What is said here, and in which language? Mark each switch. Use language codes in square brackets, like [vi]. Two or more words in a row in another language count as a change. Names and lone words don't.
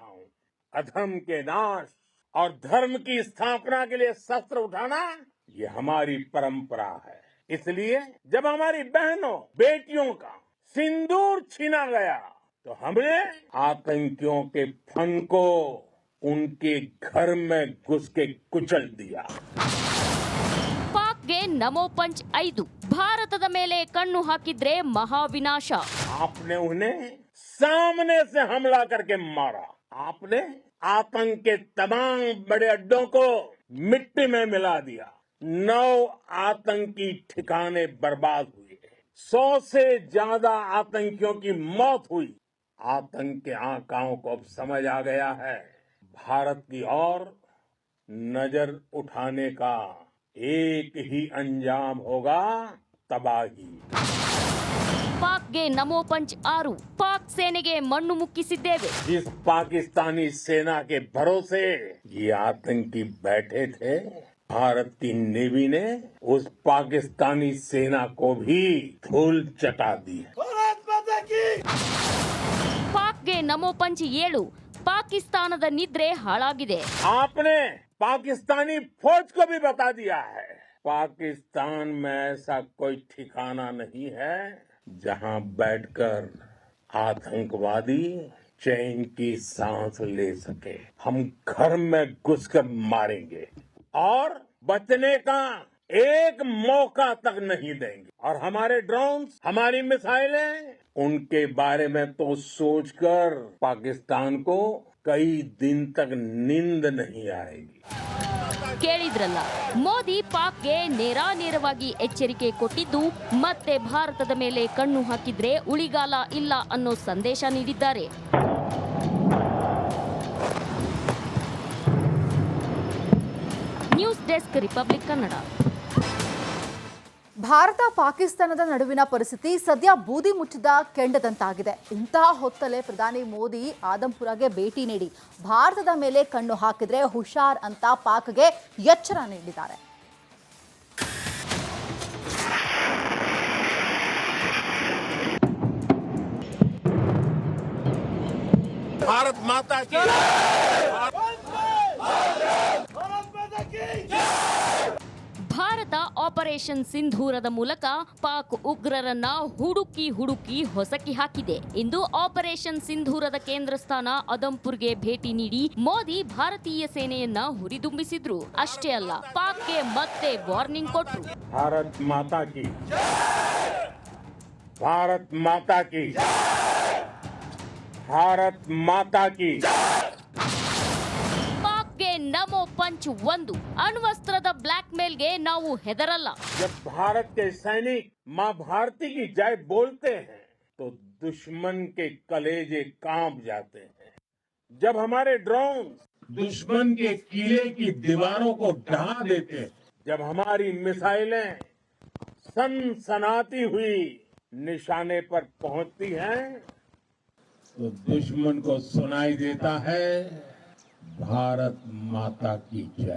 [hi] अधर्म के नाश और धर्म की स्थापना के लिए शस्त्र उठाना ये हमारी परंपरा है. इसलिए जब हमारी बहनों बेटियों का सिंदूर छीना गया तो हमने आतंकियों के फन को उनके घर में घुस के कुचल दिया. [kn] ಪಾಕ್ಗೆ ನಮೋ ಪಂಚ್ 5. ಭಾರತದ ಮೇಲೆ ಕಣ್ಣು ಹಾಕಿದ್ರೆ ಮಹಾವಿನಾಶ. [hi] आपने उन्हें सामने से हमला करके मारा. आपने आतंक के तमाम बड़े अड्डों को मिट्टी में मिला दिया. 9 आतंकी ठिकाने बर्बाद हुए. 100 से ज्यादा आतंकियों की मौत हुई. आतंक के आकाओं को अब समझ आ गया है, भारत की ओर नजर उठाने का एक ही अंजाम होगा, तबाही. [kn] ಪಾಕ್ಗೆ ನಮೋ ಪಂಚ್ 6. ಪಾಕ್ ಸೇನೆಗೆ ಮಣ್ಣು ಮುಕ್ಕಿಸಿದ್ದೇವೆ. [hi] जिस पाकिस्तानी सेना के भरोसे ये आतंकी बैठे थे, भारत की नेवी ने उस पाकिस्तानी सेना को भी धूल चटा दी. [kn] ಪಾಕ್ಗೆ ನಮೋ ಪಂಚ್ 7. ಪಾಕಿಸ್ತಾನದ ನಿದ್ರೆ ಹಾಳಾಗಿದೆ. [hi] आपने पाकिस्तानी फौज को भी बता दिया है, पाकिस्तान में ऐसा कोई ठिकाना नहीं है जहां बैठकर आतंकवादी चैन की सांस ले सके. हम घर में घुसकर मारेंगे और बचने का एक मौका तक नहीं देंगे। और हमारे ड्रोन्स, हमारी मिसाइलें, उनके बारे में तो सोचकर पाकिस्तान को कई दिन तक नींद नहीं आएगी। [kn] ಕೇಳಿದ್ರಲ್ಲ, ಮೋದಿ ಪಾಕ್ಗೆ ನೇರಾನೇರವಾಗಿ ಎಚ್ಚರಿಕೆ ಕೊಟ್ಟಿದ್ದು ಮತ್ತೆ ಭಾರತದ ಮೇಲೆ ಕಣ್ಣು ಹಾಕಿದ್ರೆ ಉಳಿಗಾಲ ಇಲ್ಲ ಅನ್ನೋ ಸಂದೇಶ ನೀಡಿದ್ದಾರೆ. ನ್ಯೂಸ್ ಡೆಸ್ಕ್, ರಿಪಬ್ಲಿಕ್ ಕನ್ನಡ. ಭಾರತ ಪಾಕಿಸ್ತಾನದ ನಡುವಿನ ಪರಿಸ್ಥಿತಿ ಸದ್ಯ ಬೂದಿ ಮುಚ್ಚಿದ ಕೆಂಡದಂತಾಗಿದೆ. ಇಂತಹ ಹೊತ್ತಲ್ಲೇ ಪ್ರಧಾನಿ ಮೋದಿ ಆದಂಪುರಗೆ ಭೇಟಿ ನೀಡಿ ಭಾರತದ ಮೇಲೆ ಕಣ್ಣು ಹಾಕಿದ್ರೆ ಹುಷಾರ್ ಅಂತ ಪಾಕ್ಗೆ ಎಚ್ಚರ ನೀಡಿದ್ದಾರೆ. [hi] भारत माता की [kn] ಭಾರತ ಆಪರೇಷನ್ ಸಿಂಧೂರದ ಮೂಲಕ ಪಾಕ್ ಉಗ್ರರನ್ನ ಹುಡುಕಿ ಹೊಸಕಿ ಹಾಕಿದೆ. ಇಂದು ಆಪರೇಷನ್ ಸಿಂಧೂರದ ಕೇಂದ್ರ ಸ್ಥಾನ ಆದಂಪುರ್ಗೆ ಭೇಟಿ ನೀಡಿ ಮೋದಿ ಭಾರತೀಯ ಸೇನೆಯನ್ನ ಹುರಿದುಂಬಿಸಿದ್ರು. ಅಷ್ಟೇ ಅಲ್ಲ, ಪಾಕ್ಗೆ ಮತ್ತೆ ವಾರ್ನಿಂಗ್ ಕೊಟ್ರು. [hi] भारत माता की, भारत माता की, भारत माता की. [kn] ಪಾಕ್ಗೆ ನಮೋ ಪಂಚ್ 1. ಅಣ್ವಸ್ತ್ರದ ಬ್ಲಾಕ್ ಮೇಲ್ಗೆ ನಾವು ಹೆದರಲ್ಲ. [hi] जब भारत के सैनिक मां भारती की जय बोलते हैं तो दुश्मन के कलेजे कांप जाते हैं. जब हमारे ड्रोन दुश्मन के किले की दीवारों को ढहा देते हैं, जब हमारी मिसाइलें सनसनाती हुई निशाने पर पहुंचती हैं, तो दुश्मन को सुनाई देता है भारत माता की जय.